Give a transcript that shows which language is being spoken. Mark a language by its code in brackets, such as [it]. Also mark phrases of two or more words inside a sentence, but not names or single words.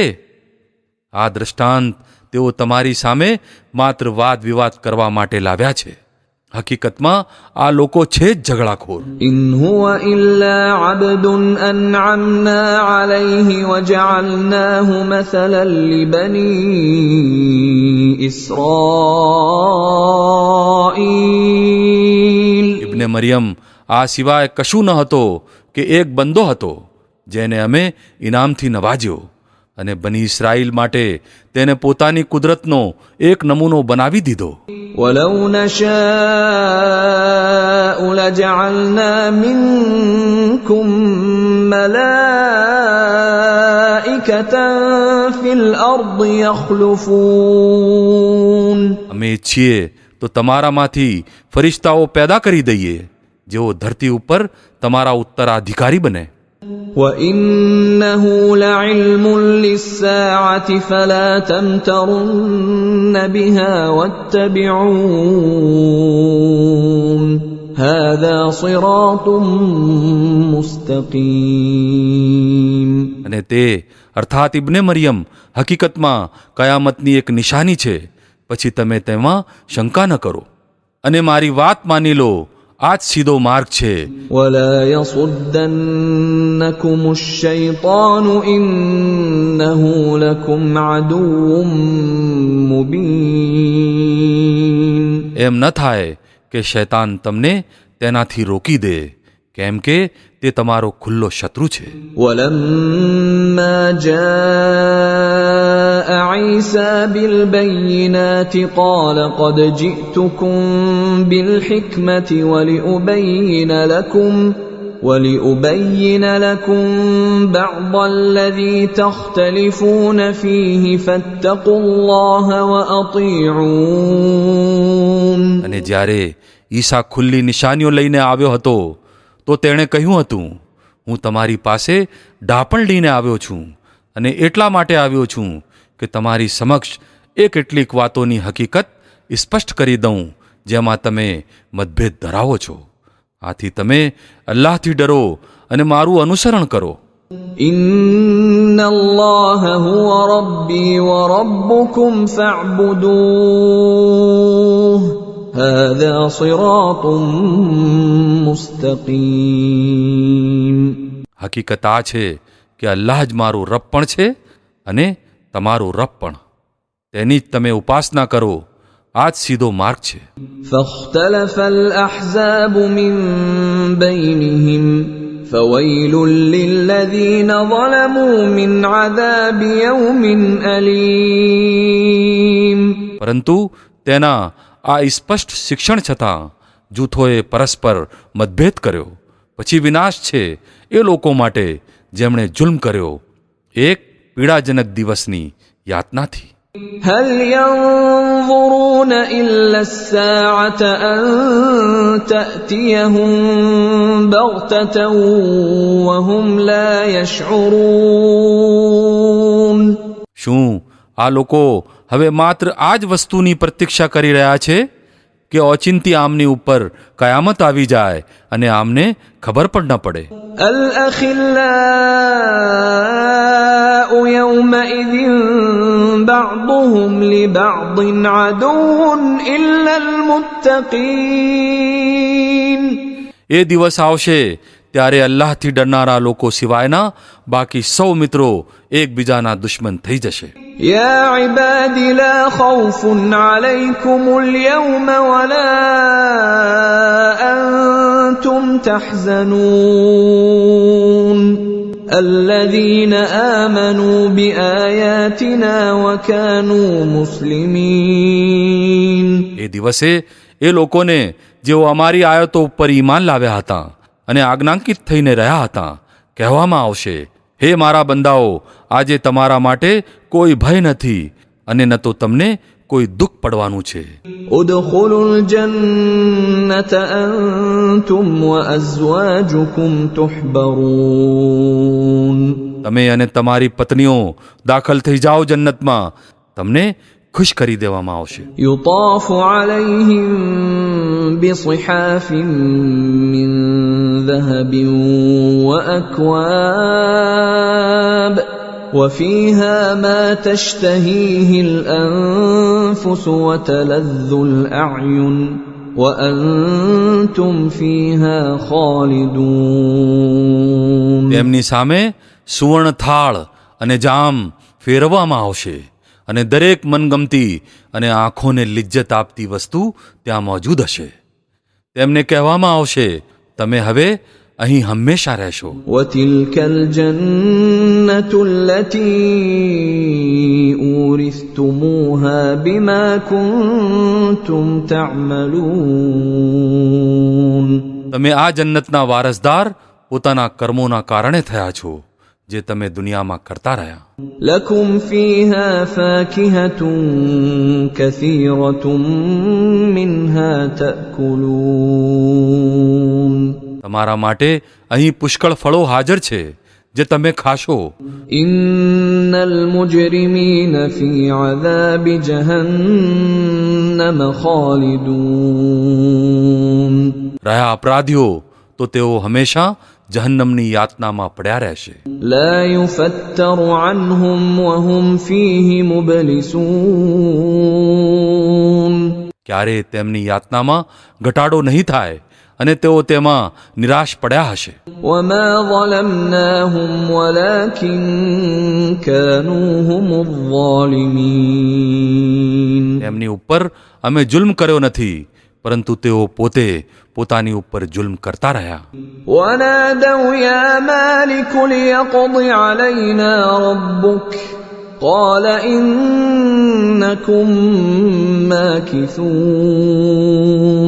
[gu] આ દ્રષ્ટાંત તેઓ તમારી સામે માત્ર વાદ વિવાદ કરવા માટે લાવ્યા છે. હકીકતમાં આ લોકો છે જ ઝઘડાખોર. [ar] إن هو إلا عبد أنعمنا عليه وجعلناه مثلا لبني إسرائيل. [gu] ઇબ્ને મરિયમ આ સિવાય કશું ન હતો કે એક બંદો હતો જેને અમે ઇનામથી નવાજ્યો, અને બની ઇસ્રાઈલ માટે તેને પોતાની કુદરતનો એક નમૂનો બનાવી દીધો. [ar] ولو نشاء لجعلنا منكم ملائكة في الأرض يخلفون. [gu] અમે ઈચ્છીએ તો તમારામાંથી ફરિશ્તાઓ પેદા કરી દઈએ જેઓ ધરતી ઉપર તમારા ઉત્તરાધિકારી બને. [ar] وإنه لعلم للساعة فلا تمترن بها واتبعون هذا صراط مستقيم. [gu] અને તે અર્થાત ઇબ્ને મરિયમ હકીકતમાં કયામતની એક નિશાની છે, પછી તમે તેમાં શંકા ન કરો અને મારી વાત માની લો. આ જ સીધો માર્ગ છે. [ar] ولا يصدنكم الشيطان إنه لكم عدو مبين. [gu] એમ ન થાય કે શૈતાન તમને તેનાથી રોકી દે, કેમ કે તે તમારો ખુલ્લો શત્રુ છે. [ar] ولما جاء عيسى بالبينات قال قد جئتكم بالحكمة ولأبين لكم بعض الذي تختلفون فيه فاتقوا الله وأطيعون. [gu] અને જ્યારે ઈસા ખુલ્લી નિશાનીઓ લઈને આવ્યો હતો તો તેણે કહ્યું હતું, હું તમારી પાસે ડાપણ લઈને આવ્યો છું અને એટલા માટે આવ્યો છું કે તમારી સમક્ષ કેટલીક વાતોની હકીકત સ્પષ્ટ કરી દઉં જેમાં તમે મતભેદ ધરાવો છો. આથી તમે અલ્લાહથી ડરો અને મારું અનુસરણ કરો. [ar] إن الله هو ربي وربكم فاعبدوه هذا صراط مستقيم. [gu] હકીકત આ છે કે અલ્લાહ જ મારું રબ પણ છે અને તમારું રબ પણ. તેની જ તમે ઉપાસના કરો. આ જ સીધો માર્ગ છે. [ar] فاختلف الأحزاب من بينهم فويل للذين ظلموا من عذاب يوم أليم. [gu] પરંતુ તેના આ સ્પષ્ટ શિક્ષણ છતાં જૂથોએ પરસ્પર મતભેદ કર્યો. પછી વિનાશ છે એ લોકો માટે જેમણે જુલ્મ કર્યો એક પીડાજનક દિવસની યાતનાથી. [ar] هل ينظرون إلا الساعة أن تأتيهم بغتة وهم لا يشعرون. [gu] શું આ લોકો હવે માત્ર આ જ વસ્તુની પ્રતીક્ષા કરી રહ્યા છે કે ઓચિંતી આમની ઉપર કયામત આવી જાય અને આમને ખબર પણ ન પડે? [ar] الأخلاء يومئذ بعضهم لبعض عدو إلا المتقين. [gu] એ દિવસ આવશે ત્યારે અલ્લાહથી ડરનારા લોકો સિવાયના બાકી સૌ મિત્રો એકબીજાના દુશ્મન થઈ જશે. [ar] يا عباد لا خوف عليكم اليوم ولا أنتم تحزنون الذين آمنوا بآياتنا وكانوا مسلمين. [gu] એ દિવસે એ લોકોને જેઓ અમારી આયતો ઉપર ઈમાન લાવ્યા હતા અને આજ્ઞાંકિત થઈને રહ્યા હતા કહેવામાં આવશે, હે મારા બંદાઓ, આજે તમારા માટે કોઈ ભય નથી અને ન તો તમને કોઈ દુઃખ પડવાનું છે. [ar] ادخلوا الجنة أنتم وأزواجكم تحبرون. [gu] તમે અને તમારી પત્નીઓ દાખલ થઈ જાઓ જન્નતમાં, તમને ખુશ કરી દેવામાં આવશે. [ar] يطاف عليهم بصحاف من ذهب وأكواب وفيها ما تشتهيه الأنفس وتلذ الأعين وأنتم فيها خالدون. [gu] તેમની સામે સુવર્ણ થાળ અને જામ ફેરવવામાં આવશે અને દરેક મનગમતી અને આંખોને લિજ્જત આપતી વસ્તુ ત્યાં મોજૂદ હશે. તેમને કહેવામાં આવશે, તમે હવે અહીં હંમેશા રહેશો. [ar] وتلك الجنة التي أورثتموها بما كنتم تعملون. [gu] તમે આ જન્નતના વારસદાર પોતાના કર્મોના કારણે થયા છો જે તમે દુનિયામાં કરતા રહ્યા. [ar] لكم فيها فاكهة كثيرة منها تأكلون. [gu] તમારા માટે અહીં પુષ્કળ ફળો હાજર છે જે તમે ખાશો. [ar] إن المجرمين في عذاب جهنم خالدون. [gu] રહ્યા અપરાધીઓ તો તેઓ હંમેશા જહન્નમની યાતનામાં પડ્યા રહેશે. [ar] لا يفتر عنهم وهم فيه مبلسون [gu] ક્યારે તેમની યાતનામાં ઘટાડો નહીં થાય અને તેઓ તેમાં નિરાશ પડ્યા હશે. [ar] وما ظلمناهم ولكن كانوا هم الظالمين [gu] તેમની ઉપર અમે જુલ્મ કર્યો નથી, પરંતુ તેઓ પોતે પોતાની ઉપર જુલ્મ કરતા રહ્યા. [ar] ونادوا يا مالك ليقض علينا ربك قال إنكم ماكثون